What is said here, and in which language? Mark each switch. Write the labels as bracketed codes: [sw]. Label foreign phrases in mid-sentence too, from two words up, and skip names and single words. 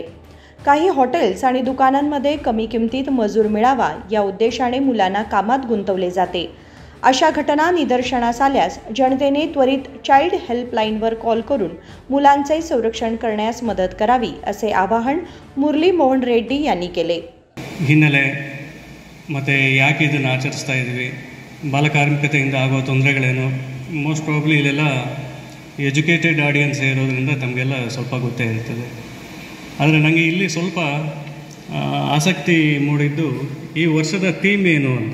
[mr] काही हॉटेल्स आणि दुकानांमध्ये कमी किमतीत मजूर मिळावा या उद्देशाने मुलांना कामात गुंतवले जाते. अशा घटना निदर्शनास आल्यास जनतेने त्वरित चाइल्ड हेल्पलाईनवर कॉल करून मुलांचे संरक्षण करण्यास मदत करावी असे आवाहन मुरली मोहन रेड्डी यांनी केले. [kn] ಹಿನ್ನೆಲೆ ಮತ್ತು ಯಾಕೆ ಇದನ್ನು ಆಚರಿಸ್ತಾ ಇದ್ದೀವಿ, ಬಾಲಕಾರ್ಮಿಕತೆಯಿಂದ ಆಗುವ ತೊಂದರೆಗಳೇನು, [en] most probably [kn] ಇಲ್ಲೆಲ್ಲ [en] educated audience [kn] ಇರೋದ್ರಿಂದ ತಮಗೆಲ್ಲ ಸ್ವಲ್ಪ ಗೊತ್ತೇ ಇರ್ತದೆ. ಆದರೆ ನನಗೆ ಇಲ್ಲಿ ಸ್ವಲ್ಪ ಆಸಕ್ತಿ ಮೂಡಿದ್ದು ಈ ವರ್ಷದ ಥೀಮ್ ಏನು ಅಂತ.